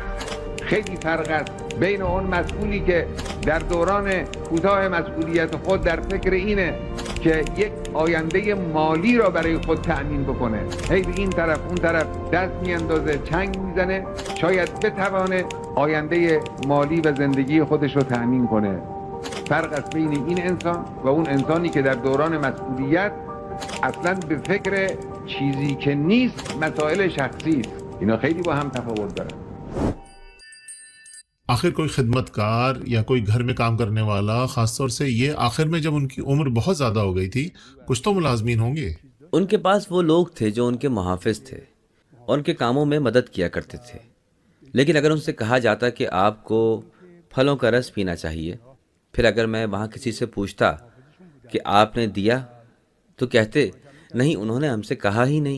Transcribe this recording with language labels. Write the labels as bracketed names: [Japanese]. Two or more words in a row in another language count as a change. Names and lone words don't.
[Persian] خیلی فرق است بین اون مسئولی که در دوران کوتاه مسئولیت خود در فکر اینه که یک آینده مالی را برای خود تأمین بکنه، هی به این طرف اون طرف دست میاندازه، چنگ میزنه، شاید بتوانه آینده مالی و زندگی خودش رو تأمین کنه. فرق است بین این انسان و اون انسانی که در دوران مسئولیت اصلا به فکر چیزی که نیست، مسائل شخصی است. اینا خیلی با هم تفاوت داره. [Urdu] آخر کوئی خدمت کار یا کوئی گھر میں کام کرنے والا، خاص طور سے یہ آخر میں جب ان کی عمر بہت زیادہ ہو گئی تھی، کچھ تو ملازمین ہوں گے۔ ان کے پاس وہ لوگ تھے جو ان کے محافظ تھے اور ان کے کاموں میں مدد کیا کرتے تھے۔ لیکن اگر ان سے کہا جاتا کہ آپ کو پھلوں کا رس پینا چاہیے، پھر اگر میں وہاں کسی سے پوچھتا کہ آپ نے دیا تو کہتے نہیں، انہوں نے ہم سے کہا ہی نہیں۔